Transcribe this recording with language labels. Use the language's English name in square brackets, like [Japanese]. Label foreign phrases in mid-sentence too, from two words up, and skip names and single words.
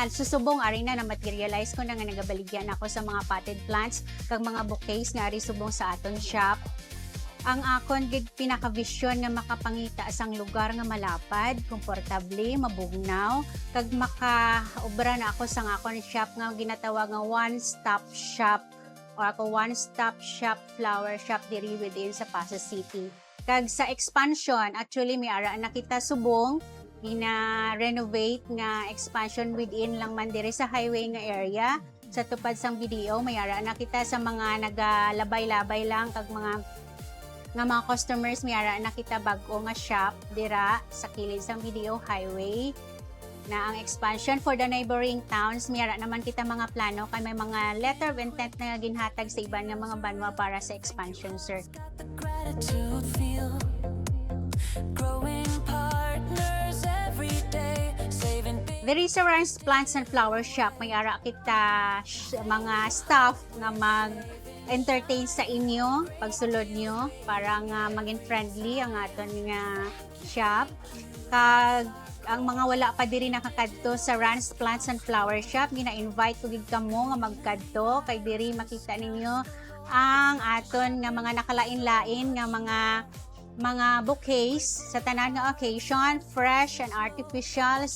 [Hiligaynon] Susubong ari na materialize ko na nga nagabaligyan ako sa mga [English] potted plants [Hiligaynon] kag mga bouquets nga ari subong sa aton shop. Ang akon gid pinaka-vision nga makapangita asang lugar nga malapad, komportable, mabugnaw, kag makaobra na ako sa akon shop nga ginatawag nga [English] one-stop shop or [Hiligaynon] ako [English] one-stop shop flower shop [Hiligaynon] diri within sa Pasay City. Kag sa expansion, actually may ara na kita subong gina-renovate nga expansion within lang man diri sa highway nga area. Sa tupad sang video, may ara na kita sa mga nagalabay-labay lang kag mga customers may ara na kita bag-o nga shop dira sa kilid sang video highway na ang expansion [English] for the neighboring towns. [Hiligaynon] Miyara naman kita mga plano kay may mga [English] letter of intent [Hiligaynon] na ginhatag sa iban nga mga banwa para sa expansion, sir. [English] There is a Rance Plants and Flower Shop. [Hiligaynon] May ara kita mga staff nga mag-entertain sa inyo pagsulod nyo para nga maging friendly ang aton nga shop. Kag ang mga wala pa diri nakakadto sa Rance Plants and Flower Shop, gina-invite ko gid kamo nga magkadto kay diri makita ninyo ang aton nga mga nakalain-lain nga mga bouquets sa tanan nga occasion, [English] fresh and artificials.